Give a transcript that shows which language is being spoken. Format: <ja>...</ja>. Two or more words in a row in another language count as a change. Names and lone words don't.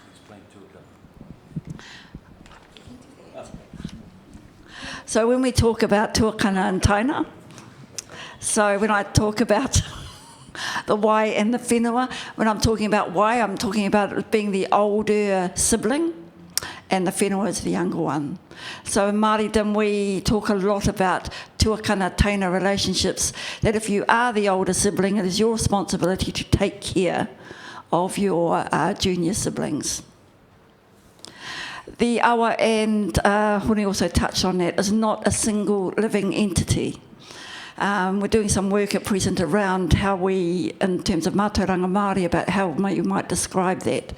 <en>So when we talk about tuakana and taina, so when I talk about the why and the whenua, when I'm talking about why, I'm talking about it being the older sibling, and the whenua is the younger one. So in Māoridom, we talk a lot about</en> <mi>tuakana taina</mi> <en>relationships, that if you are the older sibling, it is your responsibility to take care of your junior siblings. The awa, and Hone also touched on that, is not a single living entity. We're doing some work at present around how we, in terms of</en> <mi>mātauranga Māori,</mi> <en>about how you might describe that.</en>